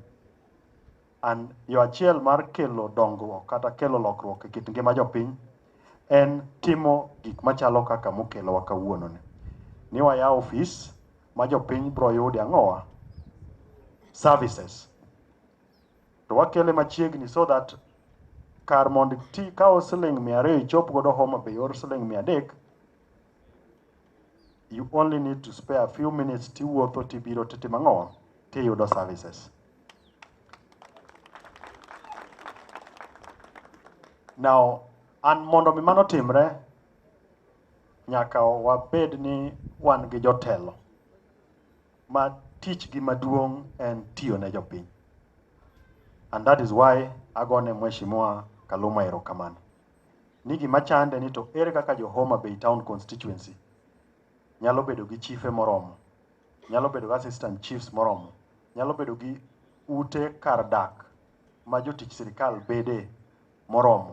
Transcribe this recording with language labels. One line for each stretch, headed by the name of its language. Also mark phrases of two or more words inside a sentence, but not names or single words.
Luo (Kenya and Tanzania): And yo achiel mar kelo dongruok kata kelo lokruok e kit ngima jopiny en timo gik machalo kaka mokelowa kawuono ni. Ni wayawo ofis ma jopiny bro yude ang'owa services. To wakele machiegni
English: so that
Luo (Kenya and Tanzania): kar mondo ti kao siling 200 ichop godo Homabay or siling 300,
English: you only need to spare a few minutes
Luo (Kenya and Tanzania): tiwuotho tibiro titimo ang'owa tiyudo services. Now, an mondo mi mano timre, nyaka wabed ni wan gi jotelo ma tich gi maduong' en tiyo ne jopiny.
English: And that is why
Luo (Kenya and Tanzania): agone Mheshimiwa Kaluma erokamano. Ni gima chande ni to ere kaka jo Homabay Town constituency nyalo bedo gi chiefe moromo, nyalo bedo gi
English: assistant chiefs
Luo (Kenya and Tanzania): moromo, nyalo bedo gi ute kar dak ma jotich sirikal bede moromo.